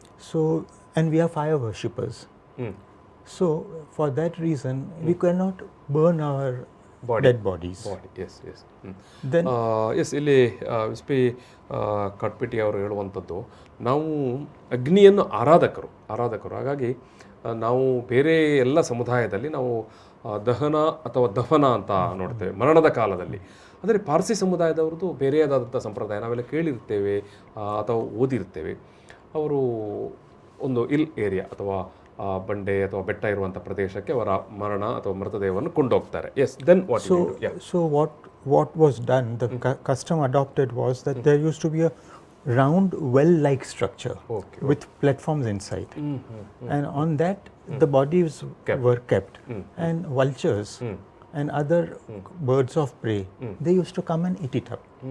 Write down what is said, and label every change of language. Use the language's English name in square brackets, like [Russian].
[English] So, and we are fire worshippers. So for that reason, we cannot burn our dead bodies. Yes yes Then [Kannada] S ಇಲ್ಲಿ S P ಕಟ್ಪಿಟಿ ಅವರು ಹೇಳುವಂಥದ್ದು, ನಾವು ಅಗ್ನಿಯನ್ನು ಆರಾಧಕರು. ಹಾಗಾಗಿ ನಾವು ಬೇರೆ ಎಲ್ಲ ಸಮುದಾಯದಲ್ಲಿ ನಾವು ದಹನ ಅಥವಾ ದಫನ ಅಂತ ನೋಡ್ತೇವೆ ಮರಣದ ಕಾಲದಲ್ಲಿ. ಆದರೆ ಪಾರ್ಸಿ ಸಮುದಾಯದವ್ರದ್ದು ಬೇರೆಯಾದಂಥ ಸಂಪ್ರದಾಯ ನಾವೆಲ್ಲ ಕೇಳಿರ್ತೇವೆ ಅಥವಾ ಓದಿರ್ತೇವೆ. ಅವರು ಒಂದು ಏರಿಯಾ ಅಥವಾ ಬಂಡೆ ಅಥವಾ ಬೆಟ್ಟ ಇರುವಂಥ ಪ್ರದೇಶಕ್ಕೆ ಅವರ ಮರಣ ಅಥವಾ ಮೃತದೇಹವನ್ನು ಕೊಂಡೋಗ್ತಾರೆ. [English] Yes, then what? So what was done, the custom adopted was that there used to be a round well-like structure with platforms inside, and on that the bodies were kept, and vultures and other birds of prey, they used to come and eat it up.